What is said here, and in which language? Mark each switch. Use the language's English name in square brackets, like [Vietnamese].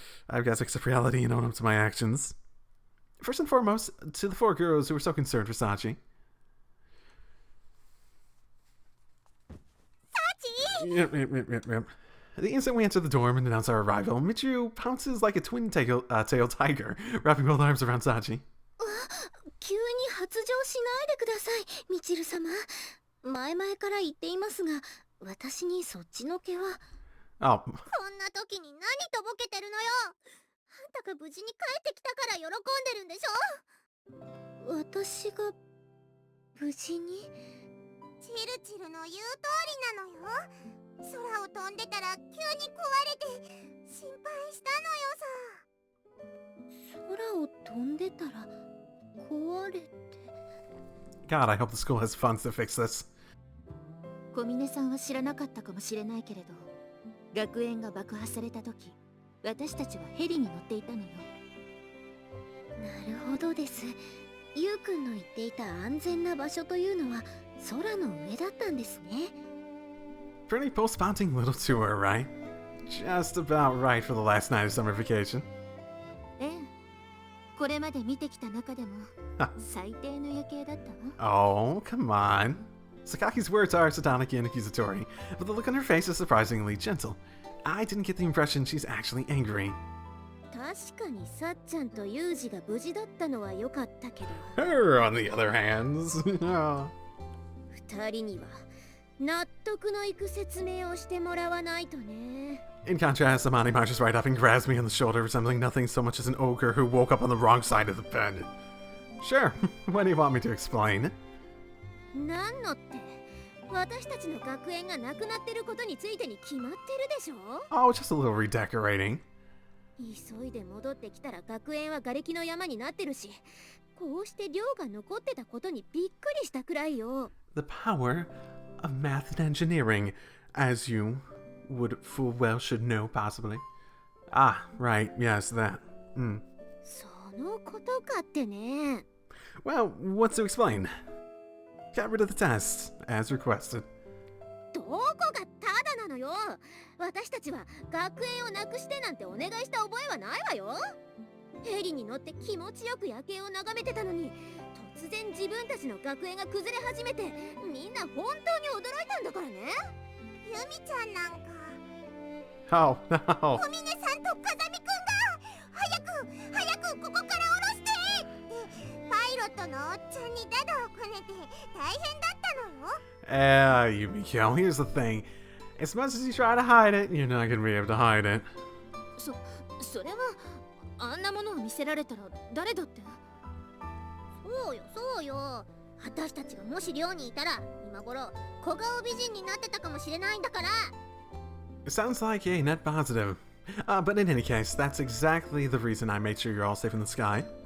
[English] I've got to accept reality and own up to my actions. First and foremost, to the four girls who were so concerned for Sachi. Sachi! Yep. The instant we enter the dorm and announce our arrival, Michiru pounces like a twin-tailed tiger, wrapping both arms around Sachi. [Japanese] 急に発情しないでください、みちる様。前々から言っていますが、私にそっちのけは。 Oh. こんな時に何とぼけてるのよ。あんたが無事に帰ってきたから喜んでるんでしょ。私が無事に？チルチルの言う通りなのよ。空を飛んでたら急に壊れて心配したのよさ。空を飛んでたら壊れて。 [English] God, I hope the school has funds to fix this. [Japanese] 小峰さんは知らなかったかもしれないけれど、学園が爆破された時、私たちはヘリに乗っていたのよ。なるほどです。ゆうくんの言っていた安全な場所というのは空の上だったんですね。 [English] Pretty post-bouncing little tour, right? Just about right for the last night of summer vacation. [Japanese] ええ、これまで見てきた中でも最低の夜景だったわ。 [English] Oh, come on. Sakaki's words are sardonic and accusatory, but the look on her face is surprisingly gentle. I didn't get the impression she's actually angry. [Japanese] 確かにさっちゃんとユージが無事だったのは良かったけど。 [English] Her, on the other hand. [Japanese] 二人には納得のいく説明をしてもらわないとね。 [English] In contrast, Amani marches right up and grabs me on the shoulder, resembling nothing so much as an ogre who woke up on the wrong side of the bed. Sure, what do you want me to explain? [Japanese] なんのって、私たちの学園がなくなってることについてに決まってるでしょ。 [English] Oh, just a little redecorating. [Japanese] 急いで戻ってきたら学園は瓦礫の山になってるし、こうして寮が残ってたことにびっくりしたくらいよ。 [English] The power of math and engineering, as you would full well should know, possibly. Ah, right, yes, that. [Japanese] そのことかってね。 [English] Well, what's to explain? Got rid of the test, as requested. [Japanese] どこがただなのよ。私たちは学園をなくしてなんてお願いした覚えはないわよ。ヘリに乗って気持ちよく夜景を眺めてたのに、突然自分たちの学園が崩れ始めて、みんな本当に驚いたんだからね。ユミちゃんなんか。 [English] Oh, no. [Japanese] 小峰さんと風見くんが早くここから降ろしてってパイロットのおっちゃんにダダをこねて大変だったのよ。 [English] Yumiko, here's the thing. As much as you try to hide it, you're not gonna be able to hide it. [Japanese] それはあんなものを見せられたら誰だって。そうよ。私たちがもし寮にいたら今頃小顔美人になってたかもしれないんだから。 [English] It sounds like a net positive. But in any case, that's exactly the reason I made sure you're all safe in the sky.